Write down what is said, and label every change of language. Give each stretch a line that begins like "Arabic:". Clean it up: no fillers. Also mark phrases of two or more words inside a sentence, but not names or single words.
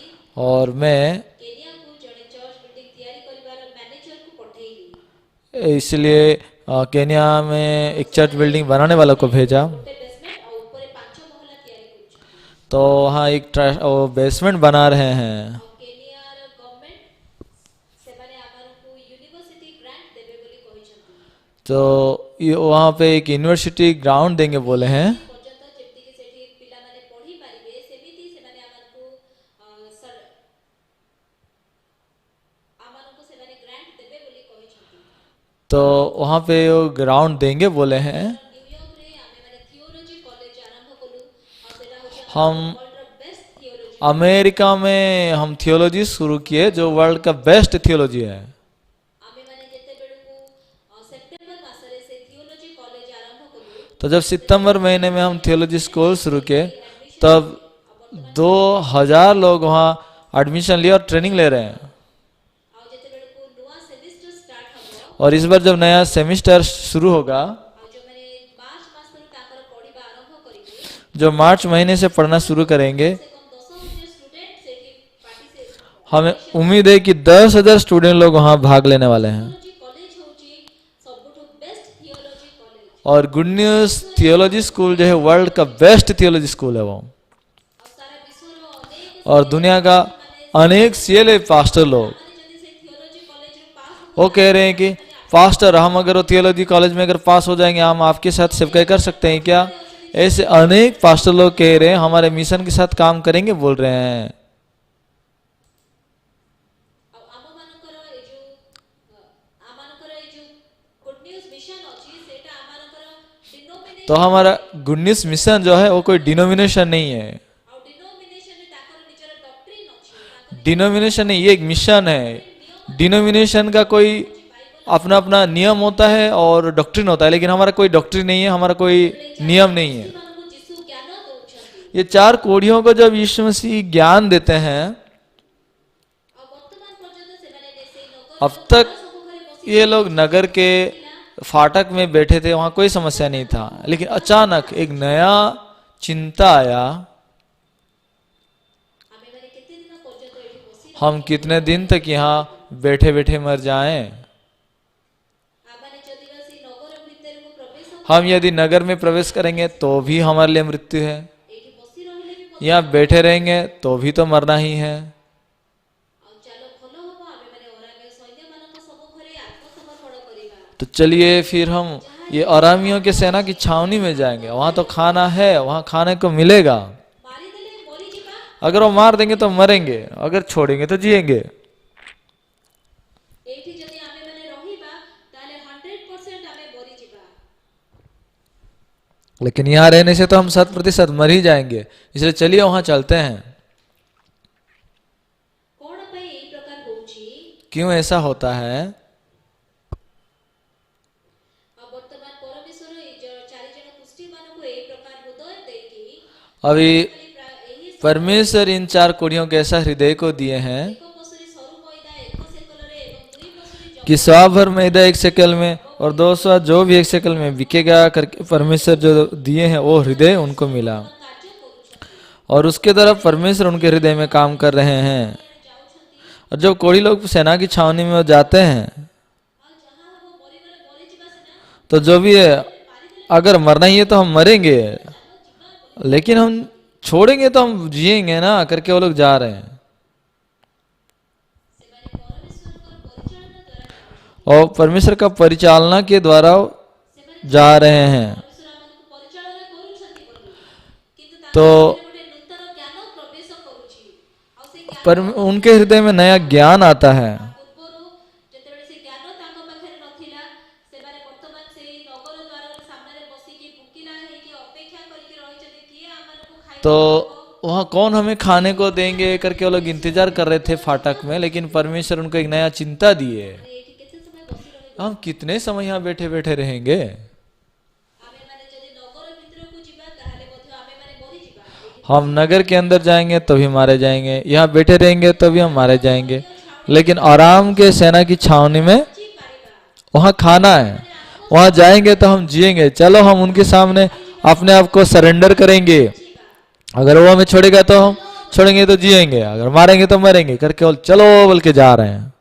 Hindi: और मैं
Odia: କେନିଆକୁ ଜଣେ
English: church building
Odia: ତିଆରି କରିବାର ମ୍ୟାନେଜରକୁ ପଠେଇଲି।
Hindi: इसलिए केन्या में एक
English: church building
Hindi: बनाने वालों को भेजा।
Odia: ଗୋଟେ ବେସମେଣ୍ଟ ଆଉ ଉପରେ 5 ମହଲା ତିଆରି କରୁଛନ୍ତି।
Hindi: तो वहाँ एक बेसमेंट बना रहे हैं।
Odia: ଆଉ କେନିଆର ଗଭର୍ଣ୍ଣମେଣ୍ଟ ସେମାନେ ଆମକୁ
English: university grant
Odia: ଦେବେ ବୋଲି କହିଛନ୍ତି।
Hindi: तो वहाँ पे एक
English: university ground
Hindi: देंगे बोले हैं।
Odia: ପର୍ଯ୍ୟନ୍ତ ଯେମିତିକି ସେଠି ପିଲାମାନେ ପଢି ପାରିବେ ସେମିତି ସେମାନେ ଆମକୁ ସେମାନେ ଗ୍ରାଣ୍ଟ ଦେବେ ବୋଲି କହିଛନ୍ତି।
Hindi: तो वहाँ पे वो ग्राउंड देंगे बोले हैं।
Odia: ନ୍ୟୁୟର୍କରେ ଆମେମାନେ
English: theology college
Odia: ଆରମ୍ଭ କଲୁ ଆଉ ସେଟା ହେଉଛି
Hindi: हम
English: world's best theology.
Hindi: अमेरिका में हम थियोलॉजी शुरू किए जो वर्ल्ड का
English: best theology
Hindi: है।
Odia: ଆମେମାନେ ଯେତେବେଳକୁ ସେପ୍ଟେମ୍ବର ମାସରେ ସେ
English: theology college
Odia: ଆରମ୍ଭ କଲୁ
Hindi: तो जब सितंबर महीने में हम
English: theology school
Hindi: शुरू किए तब 2000 लोग वहाँ एडमिशन लिए और ट्रेनिंग ले रहे हैं।
Odia: ଆଉ ଯେତେବେଳକୁ ନୂଆ
English: semester start
Odia: ହବ
Hindi: और इस बार जब नया सेमिस्टर शुरू होगा,
Odia: ଆଉ ଯୋଉମାନେ ମାର୍ଚ୍ଚ ମାସରୁ ତାଙ୍କର ପଢିବା ଆରମ୍ଭ କରିବେ
Hindi: जो मार्च महीने से पढ़ना शुरू करेंगे,
Odia: ସେ କମ 10,000 ଷ୍ଟୁଡେଣ୍ଟ ସେଠି ପାର୍ଟିସିପେଟ୍
Hindi: हमें उम्मीद है कि 10,000 स्टूडेंट लोग वहाँ भाग लेने वाले हैं।
English: theology college
Odia: ହେଉଛି ସବୁଠୁ
English: best theology college.
Hindi: और गुड न्यूज़
English: theology school
Hindi: जो है वर्ल्ड का
English: best theology school
Hindi: है वो।
Odia: ଆଉ ସାରା ବିଶ୍ୱର ଅନେକ
Hindi: और दुनिया का अनेक सीएलए पास्टर लोग
Odia: ମାନେ ଯଦି ସେ
English: theology college
Odia: ପାସ୍
Hindi: वो कह रहे हैं कि पास्टर हम अगर वो
English: theology college
Hindi: में अगर पास हो जाएंगे हम आपके साथ सेवकाई कर सकते हैं क्या? ऐसे अनेक पास्टर लोग कह रहे हैं हमारे मिशन के साथ काम करेंगे बोल रहे हैं।
Odia: ଆଉ ଆମମାନଙ୍କର ଏଇ ଯୋଉ ଗୁଡ୍ ନ୍ୟୁଜ୍ ମିଶନ ଅଛି ସେଇଟା ଆମମାନଙ୍କର ଡିନୋମିନେସନ
Hindi: तो हमारा गुड न्यूज़ मिशन जो है वो कोई डिनोमिनेशन नहीं है।
Odia: ଆଉ ଡିନୋମିନେସନରେ ତାଙ୍କର ନିଜର ଡକ୍ଟ୍ରିନ୍ ଅଛି। ତାଙ୍କର
Hindi: डिनोमिनेशन नहीं, ये एक मिशन है। डिनोमिनेशन का कोई अपना अपना नियम होता है और डॉक्ट्रिन होता है, लेकिन हमारा कोई डॉक्ट्रिन नहीं है, हमारा कोई नियम नहीं है।
Odia: ମାନଙ୍କୁ ଯୀଶୁ ଜ୍ଞାନ ଦଉଛନ୍ତି।
Hindi: ये 4 कोढ़ियों को जब यीशु मसीह ज्ञान देते हैं,
Odia: ଆଉ ବର୍ତ୍ତମାନ ପର୍ଯ୍ୟନ୍ତ ସେମାନେ ସେଇ ନଗର
Hindi: अब तक
Odia: ସବୁ ଘରେ ବସି
Hindi: ये लोग नगर के फाटक में बैठे थे, वहां कोई समस्या नहीं था। लेकिन अचानक एक नया चिंता आया,
Odia: ଆମେମାନେ କେତେ ଦିନ ପର୍ଯ୍ୟନ୍ତ ଏଠି ବସି
Hindi: हम कितने दिन तक यहाँ बैठे बैठे मर जाएं।
Odia: ଆମମାନେ ଯଦି ବା ସେଇ ନଗର ଭିତରକୁ ପ୍ରବେଶ
Hindi: हम यदि नगर में प्रवेश करेंगे तो भी हमारे लिए मृत्यु है,
Odia: ଏଇଠି ବସି ରହିଲେ ବି
Hindi: यहाँ बैठे रहेंगे तो भी तो मरना ही है।
Odia: ଆଉ ଚାଲ ଭଲ ହବ ଆମେମାନେ ଅରାମୀୟ ସୈନ୍ୟମାନଙ୍କ ସବୁ ଘରେ ଆତ୍ମସମର୍ପଣ କରିବା।
Hindi: तो चलिए फिर हम ये अरामियों के सेना की छावनी में जाएंगे, वहां तो खाना है, वहां खाने को मिलेगा।
Odia: ମାରିଦେଲେ ମରିଯିବା
Hindi: अगर वो मार देंगे तो मरेंगे, अगर छोड़ेंगे तो जिएंगे।
Odia: ଏଇଠି ଯଦି ଆମେମାନେ ରହିବା ତାହେଲେ 100% ଆମେ ମରିଯିବା।
Hindi: लेकिन यहाँ रहने से तो हम 100% मर ही जाएंगे, इसलिए चलिए वहां चलते हैं।
Odia: କଣ ପାଇଁ ଏଇ ପ୍ରକାର ହଉଛି?
Hindi: क्यों ऐसा होता है?
Odia: ଆଉ ବର୍ତ୍ତମାନ ପରମେଶ୍ୱର ଏଇ ଚାରି ଜଣ କୁଷ୍ଠୀମାନଙ୍କୁ ଏଇ ପ୍ରକାର ହୃଦୟ ଦେଇକି
Hindi: अभी
Odia: ଖାଲି ଏହି
Hindi: परमेश्वर इन 4 कोढ़ियों के ऐसा हृदय को दिए हैं
Odia: ଏକ ପଶୁରୀ ସରୁ ମଇଦା 1 ସେକଲରେ ଏବଂ 2 ପଶୁରୀ
Hindi: कि 100 भर मैदा 1 शेकल में और 200 जो भी 1 शेकल में बिकेगा करके परमेश्वर जो दिए हैं वो हृदय उनको मिला,
Odia: କାର୍ଯ୍ୟ କରୁଛନ୍ତି।
Hindi: और उसके तरफ परमेश्वर उनके हृदय में काम कर रहे हैं।
Odia: ଯାଉଛନ୍ତି
Hindi: और जब कोढ़ी लोग सेना की छावनी में जाते हैं
Odia: ଆଉ ଯାହା ହବ ମରିଗଲେ ମରିଯିବା ସିନା
Hindi: तो जो भी है, अगर मरना ही है तो हम मरेंगे, लेकिन हम छोड़ेंगे तो हम जिएंगे ना करके वो लोग जा रहे हैं।
Odia: ସେମାନେ ପରମେଶ୍ୱରଙ୍କର ପରିଚାଳନା ଦ୍ୱାରା
Hindi: और परमेश्वर का परिचालना के द्वारा जा रहे हैं।
Odia: ପରମେଶ୍ୱର ଆମକୁ ପରିଚାଳନା କରୁଛନ୍ତି ବୋଲି କିନ୍ତୁ
Hindi: तो
Odia: ତାଙ୍କର ଗୋଟେ ନୂତନ ଜ୍ଞାନ ପ୍ରବେଶ କରୁଛି। ଆଉ ସେ ଜ୍ଞାନ
Hindi: पर उनके हृदय में नया ज्ञान आता है।
Odia: ପୂର୍ବରୁ ଯେତେବେଳେ ସେ ଜ୍ଞାନ ତାଙ୍କ ପାଖରେ ନଥିଲା ସେମାନେ ବର୍ତ୍ତମାନ ସେଇ ନଗର ଦ୍ୱାର ସାମ୍ନାରେ ବସିକି ଭୋକିଲା ହେଇକି ଅପେକ୍ଷା କରିକି ରହିଛନ୍ତି କିଏ ଆମମାନଙ୍କୁ ଖାଇବା
Hindi: तो वहाँ कौन हमें खाने को देंगे करके वो लोग इंतजार कर रहे थे फाटक में, लेकिन परमेश्वर उनको एक नया चिंता दिए,
Odia: ଏଇଠି କେତେ ସମୟ ବସି ରହିବେ?
Hindi: हम कितने समय यहाँ बैठे बैठे रहेंगे।
Odia: ଆମେମାନେ ଯଦି ନଗର ଭିତରକୁ ଯିବା ତାହେଲେ ମଧ୍ୟ ଆମେମାନେ ମରିଯିବା। ଏଇଠି
Hindi: हम नगर के अंदर जाएंगे तो भी मारे जाएंगे, यहाँ बैठे रहेंगे तो भी हम मारे जाएंगे, लेकिन आराम के सेना की छावनी में वहाँ खाना है, वहाँ जाएंगे तो हम जिएंगे। चलो हम उनके सामने अपने आप को सरेंडर करेंगे, अगर वो हमें छोड़ेगा तो हम छोड़ेंगे तो जिएंगे, अगर मारेंगे तो मरेंगे करके और चलो बोल के जा रहे हैं।